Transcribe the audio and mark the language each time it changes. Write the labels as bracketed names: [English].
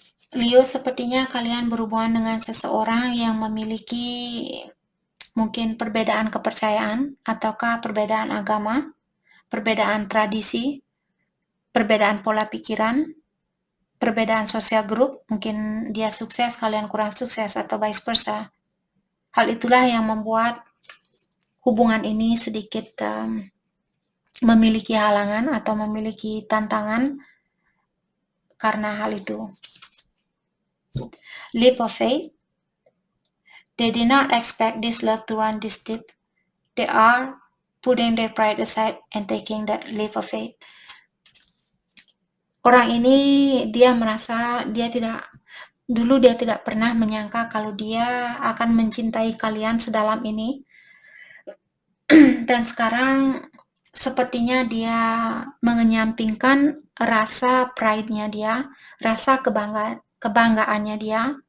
[Indonesian] Leo, sepertinya kalian berhubungan dengan seseorang yang memiliki mungkin perbedaan kepercayaan ataukah perbedaan agama, perbedaan tradisi, perbedaan pola pikiran, perbedaan sosial grup, mungkin dia sukses, kalian kurang sukses, atau vice versa. Hal itulah yang membuat hubungan ini sedikit memiliki halangan atau memiliki tantangan karena hal itu. [English] Leap of faith. They did not expect this love to run this deep. They are putting their pride aside and taking that leap of faith. [Indonesian] Orang ini dia merasa dia tidak pernah menyangka kalau dia akan mencintai kalian sedalam ini. Dan sekarang sepertinya dia mengenyampingkan rasa pride-nya dia, rasa kebanggaannya dia.